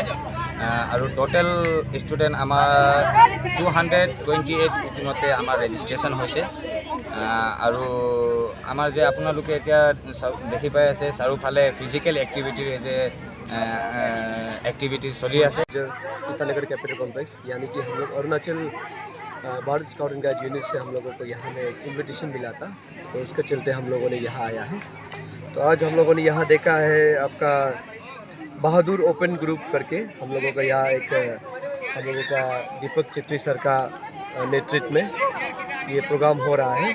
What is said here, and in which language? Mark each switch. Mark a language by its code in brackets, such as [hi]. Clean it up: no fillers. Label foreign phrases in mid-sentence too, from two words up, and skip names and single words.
[as] আৰু [en] total student [as] আমাৰ 228 ইতিমধ্যে আমাৰ ৰেজিষ্ট্ৰেশ্যন হৈছে। আৰু আমাৰ যে আপোনালোকে এতিয়া দেখি পাই আছে চাৰিওফালে [en] physical activity [as] যে [hi] एक्टिविटीज चली है। ईटानगर [en] capital complex [hi] यानी कि हम लोग अरुणाचल भारत स्काउट एंड गाइड यूनिट से हम लोगों को यहाँ में एक इन्विटेशन मिला था, तो उसके चलते हम लोगों ने यहाँ आया है। तो आज हम लोगों ने यहाँ देखा है आपका बहादुर ओपन ग्रुप करके हम लोगों का यहाँ एक हम लोगों का दीपक चित्री सर का नेतृत्व में ये प्रोग्राम हो रहा है।